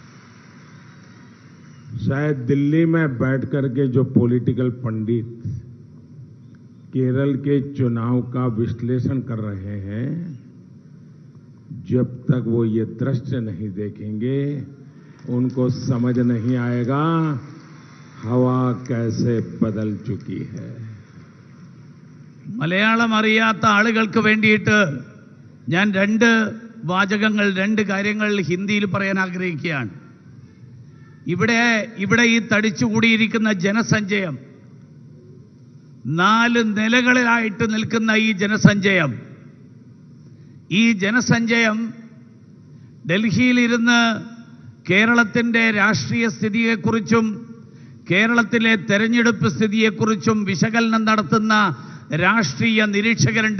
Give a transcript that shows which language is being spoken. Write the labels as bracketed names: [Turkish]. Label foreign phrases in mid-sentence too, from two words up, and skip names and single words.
[Hindi] शायद दिल्ली में बैठ करके जो पॉलिटिकल पंडित केरल के चुनाव का विश्लेषण कर रहे हैं, जब तक वो ये दृश्य नहीं देखेंगे उनको समझ नहीं आएगा हवा कैसे बदल चुकी है. [Malayalam] മലയാളം അറിയാത്ത ആളുകൾക്ക് വേണ്ടിയിട്ട് ഞാൻ 2 വാചകങ്ങൾ, 2 കാര്യങ്ങൾ ഹിന്ദിയിൽ പറയാൻ ആഗ്രഹിക്കുകയാണ്. ഇവിടെ ഈ തടിച്ചുകൂടിയിരിക്കുന്ന ജനസഞ്ചയം, 4 നിലകളിലായിട്ട് നിൽക്കുന്ന ഈ ജനസഞ്ചയം ഡൽഹിയിലിരുന്ന് കേരളത്തിൻ്റെ രാഷ്ട്രീയ സ്ഥിതിയെക്കുറിച്ചും കേരളത്തിലെ തെരഞ്ഞെടുപ്പ് സ്ഥിതിയെക്കുറിച്ചും വിശകലനം നടത്തുന്ന രാഷ്ട്രീയ നിരീക്ഷകരുണ്ട്.